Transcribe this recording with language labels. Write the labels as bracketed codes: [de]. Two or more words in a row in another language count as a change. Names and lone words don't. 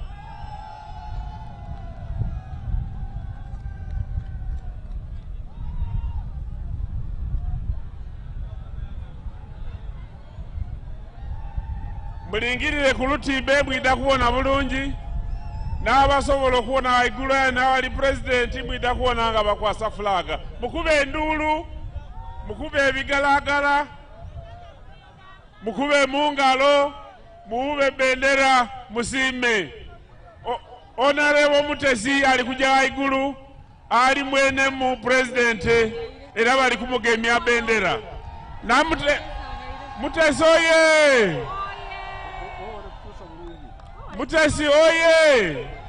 [xog] mulingirire ku lutimbe mwida kubona bulungi n'abasobola okuwona waigulu n'awali pulezidenti mwida kuwona nga bakwasa fulaga mukube enduulu mukube ebigalagala mukube mungalo muwube bendera musiime. Honorable Mutesi ali kujja waigulu ali mwene mu pulezidenti era bali kumugemya bendera na Mutesi oye. Mutesi oye.